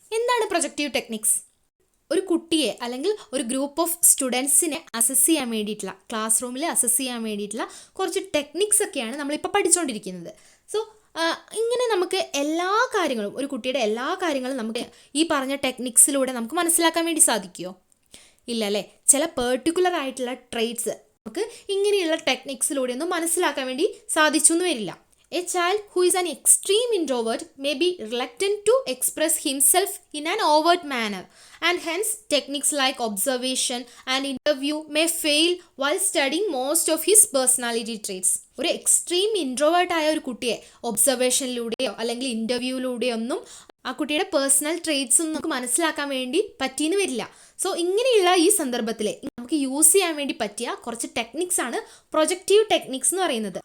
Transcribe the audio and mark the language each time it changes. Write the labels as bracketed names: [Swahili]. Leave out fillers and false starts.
[Malayalam] എന്താണ് projective techniques? ഒരു കുട്ടിയെ അല്ലെങ്കിൽ ഒരു ഗ്രൂപ്പ് ഓഫ് സ്റ്റുഡൻസിനെ അസസ് ചെയ്യാൻ വേണ്ടിയിട്ടുള്ള, ക്ലാസ് റൂമിൽ അസസ് ചെയ്യാൻ വേണ്ടിയിട്ടുള്ള കുറച്ച് ടെക്നിക്സ് ഒക്കെയാണ് നമ്മളിപ്പോൾ പഠിച്ചുകൊണ്ടിരിക്കുന്നത്. സോ ഇങ്ങനെ നമുക്ക് എല്ലാ കാര്യങ്ങളും, ഒരു കുട്ടിയുടെ എല്ലാ കാര്യങ്ങളും നമുക്ക് ഈ പറഞ്ഞ ടെക്നിക്സിലൂടെ നമുക്ക് മനസ്സിലാക്കാൻ വേണ്ടി സാധിക്കുമോ? ഇല്ല അല്ലേ. ചില പെർട്ടിക്കുലർ ആയിട്ടുള്ള ട്രെയ്റ്റ്സ് നമുക്ക് ഇങ്ങനെയുള്ള ടെക്നിക്സിലൂടെ ഒന്നും മനസ്സിലാക്കാൻ വേണ്ടി സാധിച്ചു എന്ന് വരില്ല. [English] A child who is an extreme introvert may be reluctant to express himself in an overt manner, and hence techniques like observation and interview may fail while studying most of his personality traits. [Malayalam] ഒരു extreme introvert ആയ ഒരു കുട്ടിയെ ഒബ്സർവേഷനിലൂടെയോ അല്ലെങ്കിൽ ഇൻ്റർവ്യൂവിലൂടെയോ ഒന്നും ആ കുട്ടിയുടെ personal traits ഒന്നും നമുക്ക് മനസ്സിലാക്കാൻ വേണ്ടി പറ്റിയെന്ന് വരില്ല. സോ ഇങ്ങനെയുള്ള ഈ സന്ദർഭത്തിൽ നമുക്ക് യൂസ് ചെയ്യാൻ വേണ്ടി പറ്റിയ കുറച്ച് ടെക്നിക്സ് ആണ് പ്രൊജക്റ്റീവ് ടെക്നിക്സ് എന്ന് പറയുന്നത്.